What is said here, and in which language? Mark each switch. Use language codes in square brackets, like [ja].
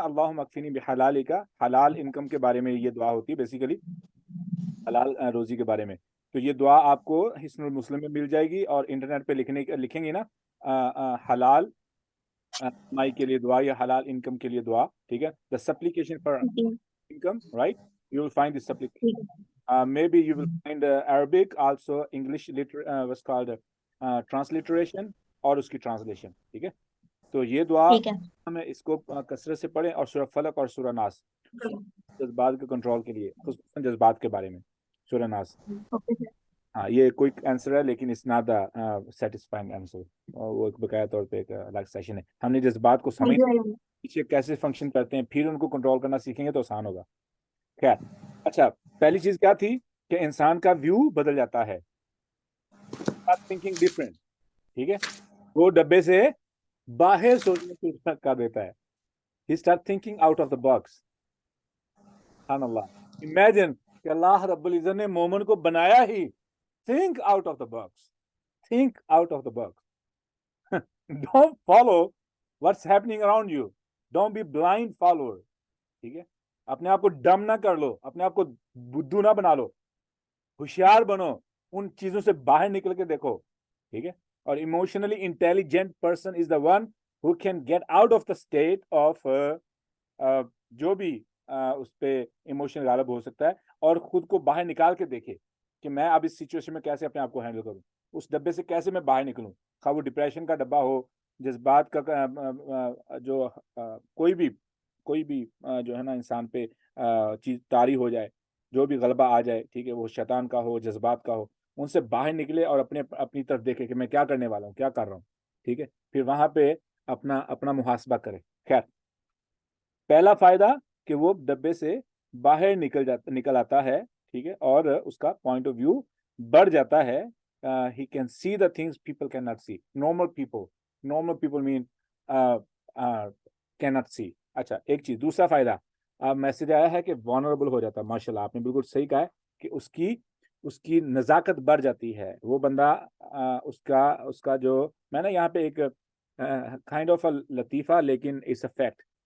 [ar] اللہم اکفنی بحلالک, [ur] حلال انکم کے بارے میں یہ دعا ہوتی ہے بیسیکلی, حلال روزی کے بارے میں. تو یہ دعا آپ کو حسن المسلم میں مل جائے گی, اور انٹرنیٹ پہ لکھیں گے نا حلال کمائی کے لیے دعا یا حلال انکم کے لیے دعا. ٹھیک ہے. [en] The supplication for income, right, you will find this supplication. Maybe you will find Arabic also, English what's called transliteration [ur] اور اس کی ٹرانسلیشن. ٹھیک ہے. تو یہ دعا ٹھیک ہے. ہمیں اس کو کثرت سے پڑھیں, اور سورہ فلق اور سورہ ناس جذبات کے کنٹرول کے لیے, خصوصاً جذبات کے بارے میں سورہ ناس. ہاں یہ کوئک آنسر ہے, لیکن [en] It's not the satisfying answer. [ur] وہ ایک بقایا طور پہ ایک الگ سیشن ہے. ہم نے جذبات کو سمجھ پیچھے کیسے فنکشن کرتے ہیں, پھر ان کو کنٹرول کرنا سیکھیں گے تو آسان ہوگا. خیر. اچھا, پہلی چیز کیا تھی کہ انسان کا ویو بدل جاتا ہے, تھنکنگ ڈفرینٹ. ٹھیک ہے. وہ ڈبے سے باہر سوچنے کی کر دیتا ہے. [en] He start thinking out of the box. [ur] سبحان اللہ. Imagine کہ اللہ رب العزت نے مومن کو بنایا ہی. [en] Think out of the box. Think out of the box. Don't follow what's happening around you. Don't be blind follower. [ur] ٹھیک ہے. اپنے آپ کو ڈم نہ کر لو, اپنے آپ کو بدھو نہ بنا لو, ہوشیار بنو, ان چیزوں سے باہر نکل کے دیکھو. ٹھیک ہے. اور [en] emotionally intelligent person is the one who can get out of the state of [ur] جو بھی اس پہ ایموشن غالب ہو سکتا ہے, اور خود کو باہر نکال کے دیکھے کہ میں اب اس سچویشن میں کیسے اپنے آپ کو ہینڈل کروں, اس ڈبے سے کیسے میں باہر نکلوں. خواہ وہ ڈپریشن کا ڈبہ ہو, جذبات کا جو کوئی بھی جو ہے نا انسان پہ چیز طاری ہو جائے, جو بھی غلبہ آ جائے. ٹھیک ہے. وہ شیطان کا ہو, جذبات کا ہو, ان سے باہر نکلے اور اپنی طرف دیکھے کہ میں کیا کرنے والا ہوں, کیا کر رہا ہوں. ٹھیک ہے. پھر وہاں پہ اپنا محاسبہ کرے. خیر, پہلا فائدہ کہ وہ ڈبے سے باہر نکل آتا ہے. ٹھیک ہے. اور اس کا پوائنٹ آف ویو بڑھ جاتا ہے. [en] He can see the things people cannot see. Normal people mean cannot see. [ur] اچھا, ایک چیز دوسرا فائدہ میسج آیا ہے کہ vulnerable ہو جاتا ہے. ماشاءاللہ آپ نے بالکل صحیح کہا ہے کہ اس کی نزاکت بڑھ جاتی ہے. وہ بندہ اس کا جو میں نے یہاں پہ ایک کائنڈ آف لطیفہ, لیکن [en] It's a fact.